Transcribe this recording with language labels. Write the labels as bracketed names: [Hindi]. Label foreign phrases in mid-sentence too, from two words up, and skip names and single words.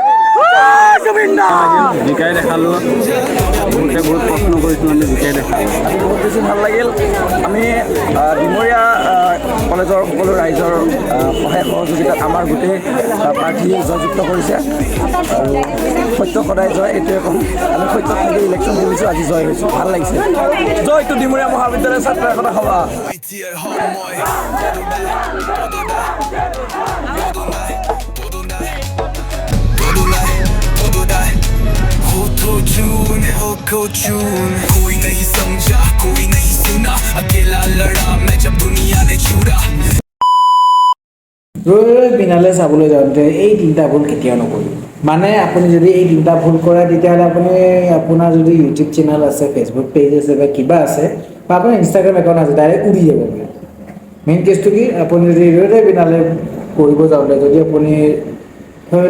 [Assamese] জিকাই দেখালোঁ বহুতে বহুত প্ৰশ্ন কৰিছোঁ আমি জিকাই দেখালোঁ আজি বহুত বেছি ভাল লাগিল আমি ডিমৰীয়া কলেজৰ সকলো ৰাইজৰ সহায় সহযোগিতাত আমাৰ গোটেই প্ৰাৰ্থীয়ে জয়যুক্ত কৰিছে আৰু সত্য সদায় জয় এইটোৱে ক'ম আমি সত্য থাকি ইলেকশ্যন কৰিছোঁ আজি জয় হৈছোঁ ভাল লাগিছে জয়টো ডিমৰীয়া মহাবিদ্যালয়ৰ ছাত্ৰ একতা সভা [Hindi] कोई नहीं समझा कोई नहीं सुना अकेला लड़ा मैं जब दुनिया ने छुड़ा [Assamese] ৰৈ ৰৈ বিনালে চাবলৈ যাওঁতে এই তিনিটা ভুল কেতিয়াও নকৰিব মানে আপুনি যদি এই তিনিটা ভুল কৰে তেতিয়াহ'লে আপুনি আপোনাৰ যদি ইউটিউব চেনেল আছে ফেচবুক পেজ আছে বা কিবা আছে বা আপোনাৰ ইনষ্টাগ্ৰাম একাউণ্ট আছে ডাইৰেক্ট উৰি যাব পাৰে মেইন কেছটো কি আপুনি যদি ৰৈ ৰৈ বিনালে কৰিব যাওঁতে যদি আপুনি ধৰি